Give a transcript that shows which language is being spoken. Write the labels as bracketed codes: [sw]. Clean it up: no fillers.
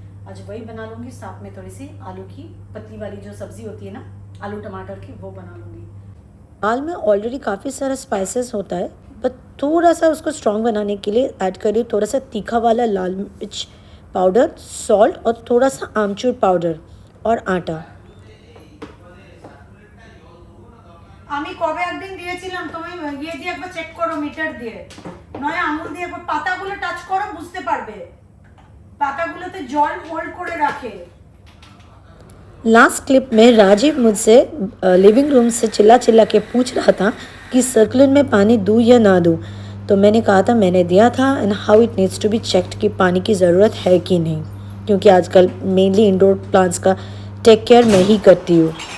[hi] आज वही बना लूँगी, साथ में थोड़ी सी आलू की पतली वाली जो सब्ज़ी होती है ना, आलू टमाटर की, वो बना लूँगी। दाल में ऑलरेडी काफ़ी सारा स्पाइसेस होता है, बट थोड़ा सा उसको स्ट्रॉन्ग बनाने के लिए ऐड करिए थोड़ा सा तीखा वाला लाल मिर्च पाउडर, सॉल्ट, और थोड़ा सा आमचूर पाउडर और आटा। [bn] আমি কবে একদিন দিয়েছিলাম তোমায়, ইয়ে দিয়ে একবার চেক করো, মিটার দিয়ে নয় আঙুল দিয়ে একবার পাতাগুলো টাচ করো, বুঝতে পারবে পাতাগুলোতে জল হোল্ড করে রাখে। [hi] लास्ट क्लिप में राजीव मुझसे लिविंग रूम से चिल्ला चिल्ला के पूछ रहा था कि सर्कुलर में पानी दूँ या ना दूँ। तो मैंने कहा था मैंने दिया था, [en] and how it needs to be checked [hi] कि पानी की ज़रूरत है कि नहीं, क्योंकि आजकल मेनली इंडोर प्लांट्स का टेक केयर मैं ही करती हूँ।